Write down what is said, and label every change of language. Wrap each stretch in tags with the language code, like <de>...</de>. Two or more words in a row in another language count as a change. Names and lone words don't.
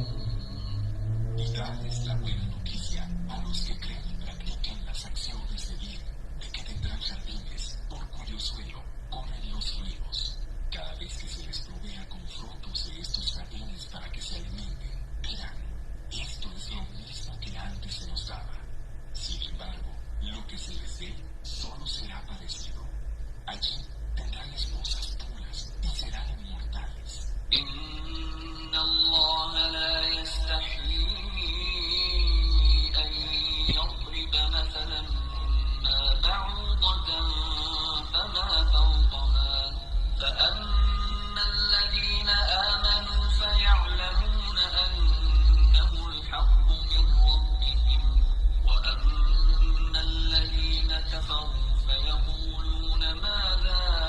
<es>Y darles la buena noticia a los que creen y practiquen las acciones de bien, de que tendrán jardines por cuyo suelo corren los ríos. Cada vez que se les provea con frutos de estos jardines para que se alimenten, dirán, esto es lo mismo que antes se nos daba. Sin embargo, lo que se les dé solo será parecido. Allí tendrán esposas puras y serán inmortales.</es> <ar>إن الله لا يستحيي أن يضرب مثلا ما بعوضة فما فوقها فأما الذين آمنوا فيعلمون أنه الحق من ربهم وأما الذين كفروا فيقولون ماذا</ar>